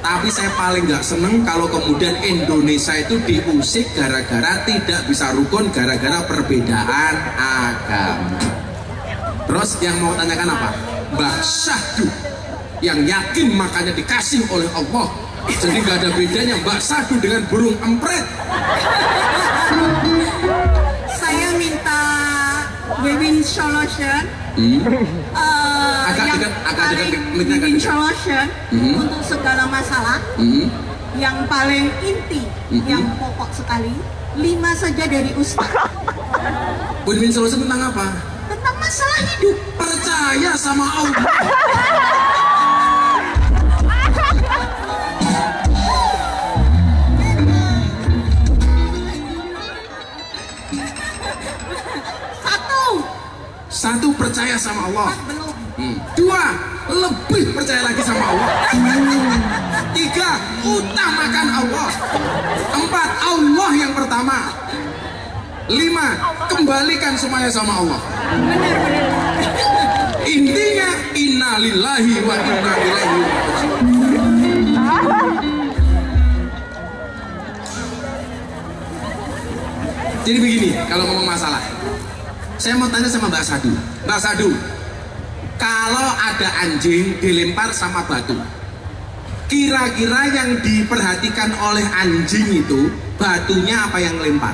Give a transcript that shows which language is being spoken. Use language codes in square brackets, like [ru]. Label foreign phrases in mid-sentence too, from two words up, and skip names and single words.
[id] Tapi saya paling nggak seneng kalau kemudian Indonesia itu diusik gara-gara tidak bisa rukun, gara-gara perbedaan agama. Terus yang mau tanyakan apa? Mbak Syahdu yang yakin makanya dikasih oleh Allah. Jadi nggak ada bedanya Mbak Syahdu dengan burung empret. Saya minta [en] win-win solution. [id] Agak dekat [en] win-win solution [id] untuk segala masalah. Yang paling inti, yang pokok sekali, 5 saja dari Ustaz. [en] Win-win solution [id] tentang apa? Tentang masalah hidup. Percaya sama Allah. Satu, percaya sama Allah. Dua, lebih percaya lagi sama Allah. Tiga, utamakan Allah. Empat, Allah yang pertama. Lima, kembalikan semuanya sama Allah. [ar] Intinya, إنا لله وإنا إليه راجعون. [id] Jadi begini, kalau ngomong masalah, saya mau tanya sama Mbak Sadu. Mbak Sadu, kalau ada anjing dilempar sama batu, kira-kira yang diperhatikan oleh anjing itu batunya apa yang lempar?